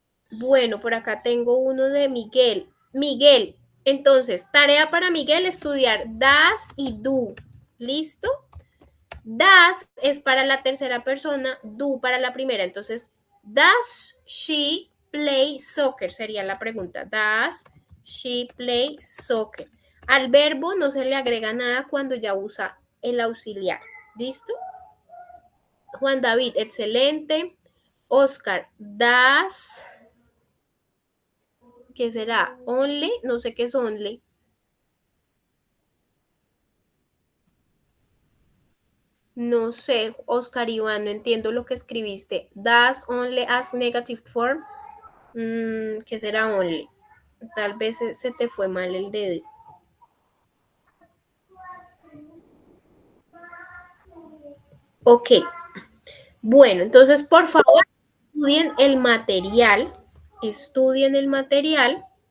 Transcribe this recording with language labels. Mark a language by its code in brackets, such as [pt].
[es] Bueno, por acá tengo uno de Miguel. Miguel, entonces, tarea para Miguel, estudiar das y do. ¿Listo? Das es para la tercera persona, do para la primera. [en] Entonces, does she play soccer? [es] Sería la pregunta. [en] Does she play soccer? [es] Al verbo no se le agrega nada cuando ya usa el auxiliar. ¿Listo? Juan David, excelente. [en] Oscar, does... [es] ¿Qué será? Only, no sé qué es only. No sé, Oscar Iván, no entiendo lo que escribiste. [en] Does only as negative form. [es] ¿Qué será only? Tal vez se te fue mal el dedo. Ok. Bueno, entonces, por favor, estudien el material. Estudien el material.